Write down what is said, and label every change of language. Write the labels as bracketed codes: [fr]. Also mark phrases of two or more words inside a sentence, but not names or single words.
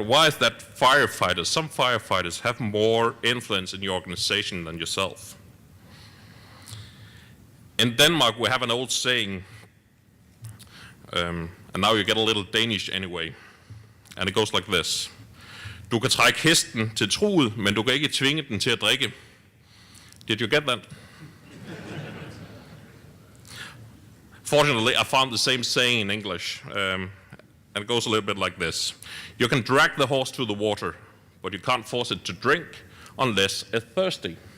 [en] Why is that firefighters, some firefighters have more influence in your organization than yourself? In Denmark, we have an old saying, and now you get a little Danish anyway, and it goes like this. [da] Du kan trække hesten til truget, men du kan ikke tvinge den til at drikke. [en] Did you get that? Fortunately, I found the same saying in English, and it goes a little bit like this. You can drag the horse to the water, but you can't force it to drink unless it's thirsty.